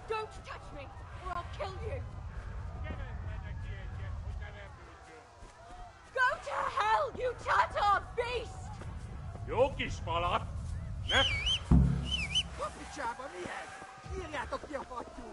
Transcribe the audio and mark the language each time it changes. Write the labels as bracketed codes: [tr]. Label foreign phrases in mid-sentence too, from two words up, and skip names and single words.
[en] touch me, or I'll kill you! Go to hell, you Tatar beast! [hu] Jókis falat! Ne! Kapicsába milyen? Írjátok ki a fattyút!